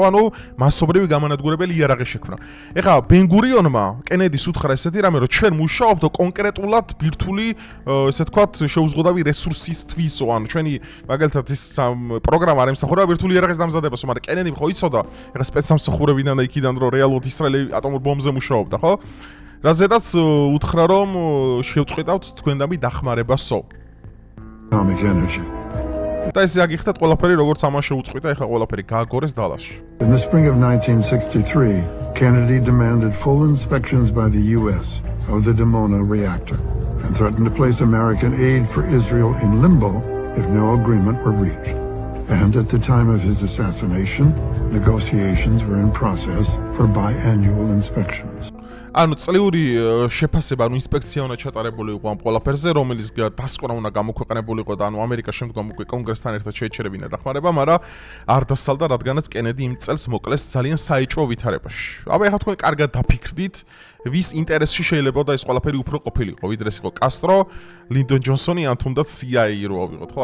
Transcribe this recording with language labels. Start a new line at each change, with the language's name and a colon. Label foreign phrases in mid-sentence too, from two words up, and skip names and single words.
Georgian: ანუ მასობრივი გამანადგურებელი იარაღი შექმნა. ეხლა ბენ-გურიონმა კენედის უთხრა ესეთი რამე, რომ ჩვენ მუშაობთ კონკრეტულად ბირთვული, ესე ვთქვათ, შეუზღუდავი რესურსისთვისო, ანუ ჩვენი მაგალითად ის პროგრამა არ ემსახურება ბირთვული იარაღის დამზადებასო, მაგრამ კენედიმ ხო იცოდა ეხლა სპეცსამსახურებიდან და იქიდან რომ რეალურად ისრაელი ატომურ ბომბზე მუშაობდა, ხო? რაზედაც უთხრა რომ შევწყვიტავთ თქვენდამი დახმარებასო.
English: Atomic energy.
Georgian: და ესე აგიხდათ ყველაფერი როგორც ამან შეუწყვიტა, ეხლა ყველაფერი გააგორეს დალაში.
English: In the spring of 1963, Kennedy demanded full inspections by the U.S. of the Dimona reactor and threatened to place American aid for Israel in limbo if no agreement were reached. And at the time of his assassination, negotiations were in process for biannual inspections.
Georgian: ანუ წლიური შეფასება, ანუ ინსპექცია უნდა ჩატარებული იყო ამ ყველაფერზე, რომელიც დასკვნა უნდა გამოქვეყნებულიყო და ანუ ამერიკა შემდგომ უკვე კონგრესთან ერთად შეეჩერებინა დახმარება, მაგრამ არ დასალდა, რადგანაც კენედი იმ წელს მოკლეს ძალიან საეჭვო ვითარებაში. აბა ეხლა თქვენ კარგად დაფიქრდით, ვის ინტერესში შეიძლება და ეს ყველაფერი უფრო ყოფილიყო, ვიდრე ეს იყო კასტრო, ლინდონ ჯონსონი ან თუნდაც CIA რო ავიღოთ, ხო?